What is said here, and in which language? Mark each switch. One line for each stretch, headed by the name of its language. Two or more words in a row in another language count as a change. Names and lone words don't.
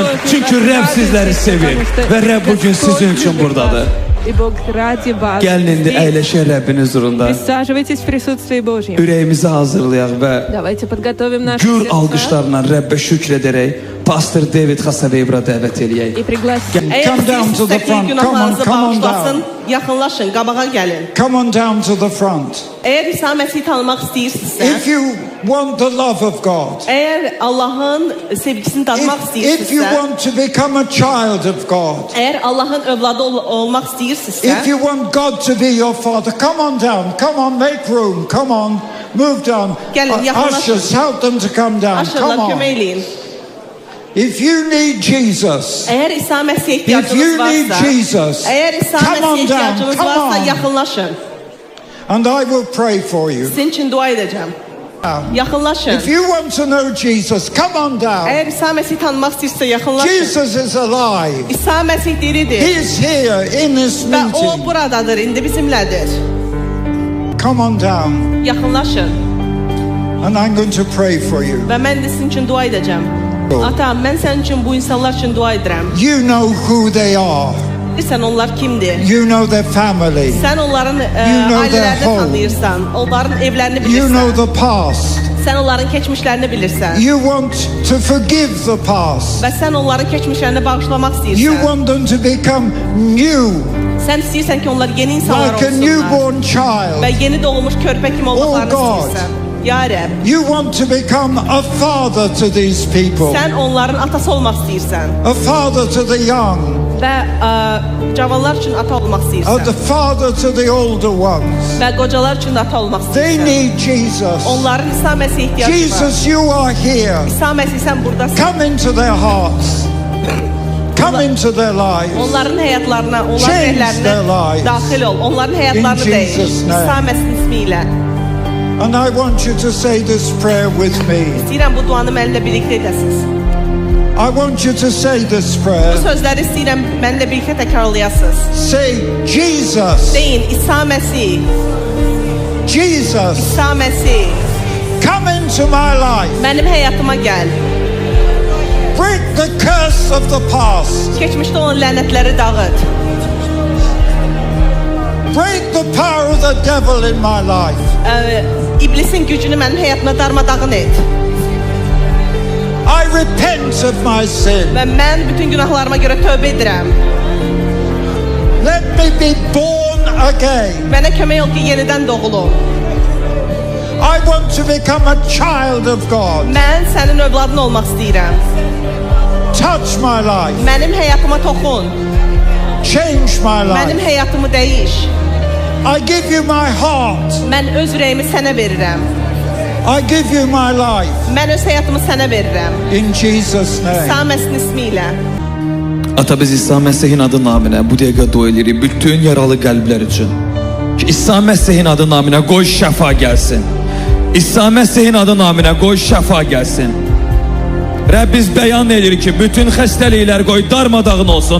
Azerbaijani: Çünki Rəbb sizləri sevir və Rəbb bugün sizin üçün buradadır. Gəlin indi əyləşək Rəbbin huzurunda. Ürəyimizi hazırlayaq və gür alqışlarla Rəbbə şükr edərək Pastor David Xasavebra dəvət eləyək.
Russian: И пригласить.
English: Come down to the front. Come on, come on down.
Azerbaijani: Yaxınlaşın, qabağa gəlin.
English: Come on down to the front.
Azerbaijani: Əgər İsa Məsihi tanımaq istəyirsinizsə,
English: If you want the love of God,
Azerbaijani: əgər Allahın sevgisini dadmaq
English: if you
Azerbaijani: istəyirsinizsə,
English: want to become a child of God,
Azerbaijani: əgər Allahın övladı olmaq istəyirsinizsə,
English: if you want God to be your father, come on down. Come on, make room. Come on, move down.
Azerbaijani: Gelin, yakınlaşın.
English: Ushers, help them to come down.
Azerbaijani: aşırılar
English: Come
Azerbaijani: kömək
English: on.
Azerbaijani: eləyin.
English: If you need Jesus,
Azerbaijani: Əgər İsa Məsihə
English: if you
Azerbaijani: ehtiyacınız
English: need
Azerbaijani: varsa,
English: Jesus,
Azerbaijani: əgər İsa
English: come
Azerbaijani: Məsihə
English: on down.
Azerbaijani: ehtiyacınız
English: Come
Azerbaijani: varsa,
English: on.
Azerbaijani: yaxınlaşın.
English: And I will pray for you.
Azerbaijani: Sizin üçün dua edəcəm. Yaxınlaşın.
English: If you want to know Jesus, come on down.
Azerbaijani: Əgər İsa Məsihi tanımaq istəyirsə, yaxınlaşın.
English: Jesus is alive.
Azerbaijani: İsa Məsih diridir
English: He is here in this
Azerbaijani: və o
English: meeting.
Azerbaijani: buradadır, indi bizimlədir.
English: Come on down.
Azerbaijani: Yaxınlaşın
English: And I'm going to pray for you.
Azerbaijani: və mən də sizin üçün dua edəcəm. Ata, mən sənin üçün bu insanlar üçün dua edirəm.
English: You know who they are.
Azerbaijani: Bilirsən onlar kimdir?
English: You know their family.
Azerbaijani: Sən onların
English: know their
Azerbaijani: ailələrini
English: home.
Azerbaijani: tanıyırsan, onların evlərini
English: You know
Azerbaijani: bilirsən.
English: the past.
Azerbaijani: Sən onların keçmişlərini bilirsən.
English: You want to forgive the past.
Azerbaijani: Və sən onların keçmişlərini bağışlamaq
English: You
Azerbaijani: istəyirsən.
English: want them to become new,
Azerbaijani: Sən istəyirsən ki, onlar yeni insanlar
English: like a
Azerbaijani: olsunlar.
English: newborn child.
Azerbaijani: Və yeni doğmuş körpə kimi olmaqlarını
English: Oh, God.
Azerbaijani: istəyirsən. Ya Rəbb,
English: You want to become a father to these people,
Azerbaijani: sən onların atası olmaq istəyirsən.
English: a father to the young,
Azerbaijani: Və cavanlar üçün ata olmaq
English: the
Azerbaijani: istəyirsən.
English: father to the older ones.
Azerbaijani: Və qocalar üçün də ata olmaq
English: They
Azerbaijani: istəyirsən.
English: need Jesus.
Azerbaijani: Onların İsa Məsihə ehtiyacı var.
English: Jesus, you are here.
Azerbaijani: İsa Məsih sən burdasan.
English: Come into their hearts. Come into their lives.
Azerbaijani: Onların həyatlarına, onların
English: Change their
Azerbaijani: ürəklərinə
English: lives.
Azerbaijani: daxil ol. Onların həyatlarını
English: In
Azerbaijani: dəyiş.
English: Jesus' name.
Azerbaijani: İsa Məsihin ismi ilə.
English: And I want you to say this prayer with me.
Azerbaijani: İstəyirəm bu duanı mənimlə birlikdə edəsiniz.
English: I want you to say this
Azerbaijani: Bu
English: prayer.
Azerbaijani: sözləri istəyirəm mənimlə birlikdə təkrarlayasınız.
English: Say, Jesus,
Azerbaijani: Deyin, İsa Məsih,
English: Jesus,
Azerbaijani: İsa Məsih,
English: come into my life.
Azerbaijani: mənim həyatıma gəl.
English: Break the curse of the past.
Azerbaijani: Keçmişdə olan lənətləri dağıt.
English: Break the power of the devil in my life.
Azerbaijani: İblisin gücünü mənim həyatıma darmadağın et.
English: I repent of my sin.
Azerbaijani: Və mən bütün günahlarıma görə tövbə edirəm.
English: Let me be born again.
Azerbaijani: Mənə kömək ol ki, yenidən doğulum.
English: I want to become a child of God.
Azerbaijani: Mən sənin övladın olmaq istəyirəm.
English: Touch my life.
Azerbaijani: Mənim həyatıma toxun.
English: Change my
Azerbaijani: Mənim
English: life.
Azerbaijani: həyatımı dəyiş.
English: I give you my heart.
Azerbaijani: Mən öz ürəyimi sənə verirəm.
English: I give you my life.
Azerbaijani: Mən öz həyatımı sənə verirəm.
English: In Jesus' name.
Azerbaijani: İsa Məsihin ismi ilə. Ata, biz İsa Məsihin adı naminə bu dəqiqə dua edirik bütün yaralı qəlblər üçün. Ki İsa Məsihin adı naminə qoy şəfa gəlsin. İsa Məsihin adı naminə qoy şəfa gəlsin. Rəbb, biz bəyan edirik ki, bütün xəstəliklər qoy darmadağın olsun.